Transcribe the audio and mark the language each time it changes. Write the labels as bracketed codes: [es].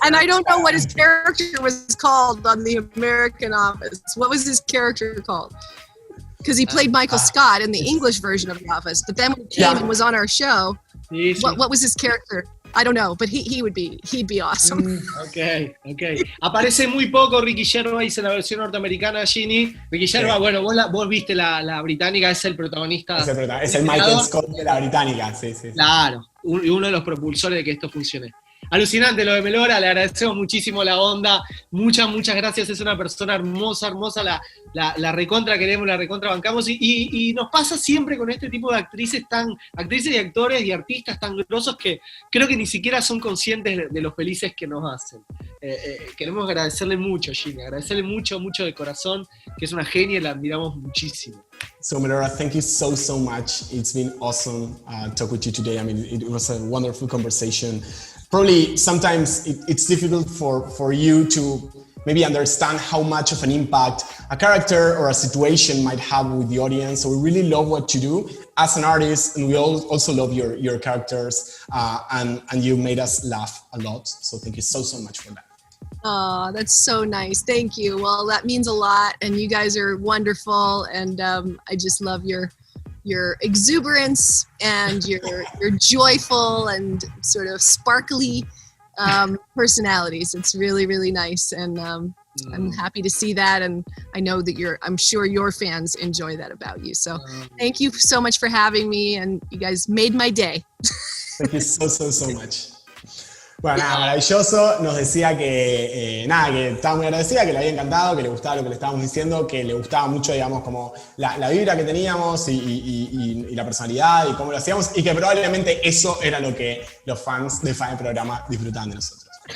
[en] And I don't know what his character was called on the American Office. What was his character called? Because he played Michael Scott in the English version of The Office. But then when he came and was on our show, what was his character? I don't know, but he'd be awesome. Ok. [es] Aparece muy poco Ricky Gervais en la versión norteamericana, Ginny. Ricky Gervais, bueno, vos viste la británica, es el protagonista. Es el Michael Scott de la británica, sí. Claro, uno de los propulsores de que esto funcione. Alucinante lo de Melora, le agradecemos muchísimo la onda, muchas gracias, es una persona hermosa, la recontra queremos, la recontra bancamos, y nos pasa siempre con este tipo de actrices y actores y artistas tan grosos que creo que ni siquiera son conscientes de lo felices que nos hacen. Queremos agradecerle mucho, Ginny, agradecerle mucho de corazón, que es una genia y la admiramos muchísimo. [en] So Melora, thank you so much. It's been awesome talk with you today. I mean, it was a wonderful conversation. Probably sometimes it's difficult for you to maybe understand how much of an impact a character or a situation might have with the audience. So we really love what you do as an artist, and we also love your characters, and you made us laugh a lot. So thank you so much for that. Oh, that's so nice. Thank you. Well, that means a lot, and you guys are wonderful, and I just love your exuberance and your joyful and sort of sparkly personalities. It's really nice, and I'm happy to see that, and I know that I'm sure your fans enjoy that about you. So thank you so much for having me, and you guys made my day. Thank you so much. Bueno, nada, maravilloso. [es] Nos decía que estaba muy agradecida, que le había encantado, que le gustaba lo que le estábamos diciendo, que le gustaba mucho, digamos, como la vibra que teníamos y la personalidad y cómo lo hacíamos, y que probablemente eso era lo que los fans de Fan del Programa disfrutaban de nosotros.